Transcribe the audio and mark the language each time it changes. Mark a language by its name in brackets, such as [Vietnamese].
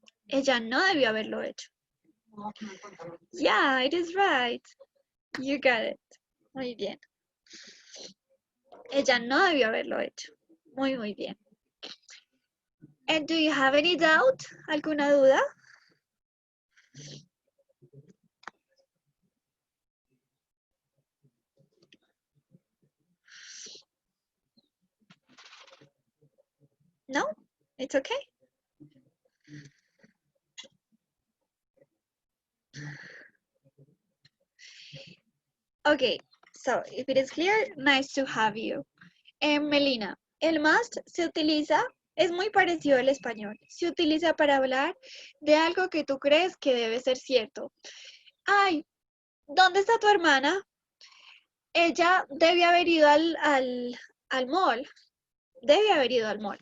[Spanish] Ella no debió haberlo hecho. [English] Yeah, it is right. You got it. [Spanish] Muy bien. Ella no debió haberlo hecho. Muy, muy bien. [English] And do you have any doubt? [Spanish] ¿Alguna duda? [English] No? It's okay. Okay, so if it is clear, nice to have you. [Spanish] Melina, el must se utiliza, es muy parecido al español. Se utiliza para hablar de algo que tú crees que debe ser cierto. Ay, ¿dónde está tu hermana? Ella debe haber ido al mall. Debe haber ido al mall.